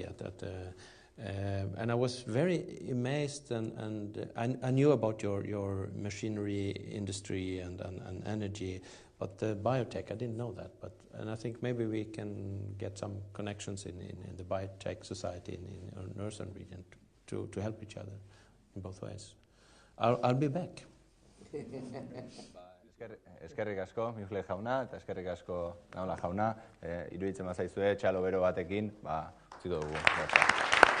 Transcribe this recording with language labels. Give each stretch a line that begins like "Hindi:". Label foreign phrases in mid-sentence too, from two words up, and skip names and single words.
English: And I was very amazed, and I knew about your machinery industry and energy. But the biotech, I didn't know that. And I think maybe we can get some connections in the biotech society in our northern region to help each other in both ways. I'll be back.
Basque: Eskerrik asko, Mujle jauna, eta eskerrik asko Naola jauna. Iruditzen bazaizue, txalo bero batekin, utzi dugu.